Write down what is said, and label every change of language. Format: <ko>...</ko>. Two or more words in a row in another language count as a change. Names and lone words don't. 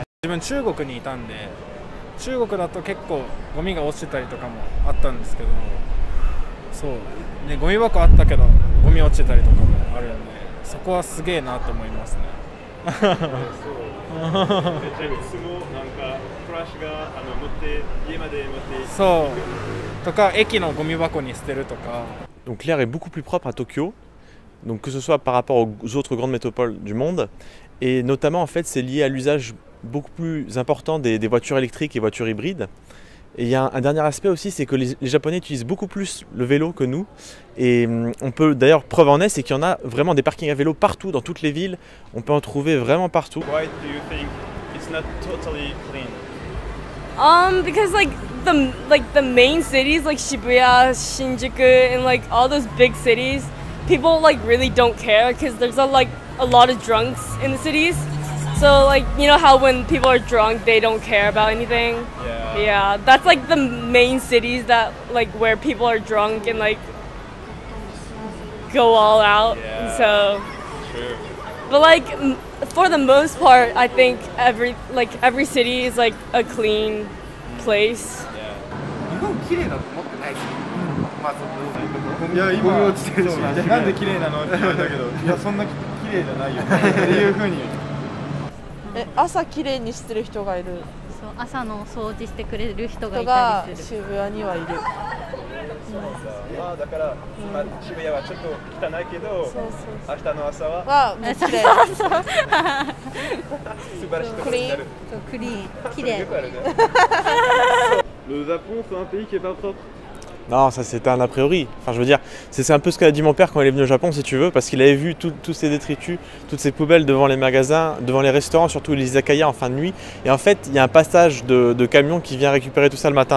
<ja>自分中国にいたんで中国だと結構ゴミが落ちてたりとかもあったんですけど、そうね、ゴミ箱あったけどゴミ落ちてたりとかもあるんでそこはすげえなと思いますね。そうとか駅のゴミ箱に捨てるとか。</ja> <fr>Donc l'air est beaucoup plus propre à Tokyo, donc que ce soit par rapport aux autres grandes métropoles du monde, et notamment en fait c'est lié à l'usage beaucoup plus important des voitures électriques et voitures hybrides. Et il y a un dernier aspect aussi, c'est que les Japonais utilisent beaucoup plus le vélo que nous. Et on peut d'ailleurs, preuve en est, c'est qu'il y en a vraiment des parkings à vélo partout, dans toutes les villes. On peut en trouver vraiment partout.</fr> <en>Why do you think it's not totally clean? Because the main cities like Shibuya, Shinjuku, and like all those big cities, people like really don't care because there's a lot of drunks in the cities. So like, you know how when people are drunk they don't care about anything? Yeah, that's like the main cities that like where people are drunk and like go all out. Yeah. So True. But like for the most part I think every city is like a clean place.</en> <ja>日本綺麗だと思ってないですよ。まずいや今ゴミ落ちてるし、なんで綺麗なのって言われたけど、いやそんな綺麗じゃないよっていう風に。朝綺麗にしてる人がいる。そう朝の掃除してくれる人がいたりする。渋谷にはいる。だから、渋谷はちょっと汚いけど、明日の朝はもう綺麗。素晴らしいところになる。そうクリーン、綺麗。</ja> <fr>Le Japon, c'est un pays qui est pas propre. Non, ça c'était un a priori. Enfin, je veux dire, c'est un peu ce qu'a dit mon père quand il est venu au Japon, si tu veux, parce qu'il avait vu tous ces détritus, toutes ces poubelles devant les magasins, devant les restaurants, surtout les izakaya en fin de nuit. Et en fait, il y a un passage de camion qui vient récupérer tout ça le matin.</fr>